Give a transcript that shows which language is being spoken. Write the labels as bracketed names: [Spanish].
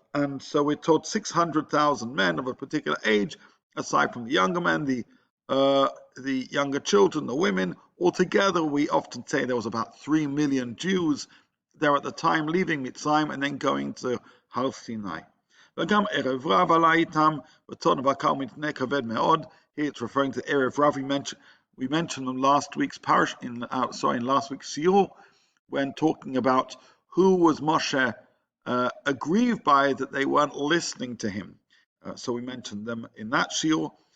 [English] And so we're told 600,000 men of a particular age, aside from the younger men, the younger children, the women. Altogether, we often say there was about 3 million Jews there at the time, leaving Mitzrayim and then going to Har Sinai. [Hebrew] וגם ערב רב עלה איתם, וצאן ובקר מתנה כבד מאוד. [English] Here it's referring to Erev Rav. We mentioned them last week's in last week's shiur, when talking about who was Moshe aggrieved by that they weren't listening to him. So we mentioned them in that shiur.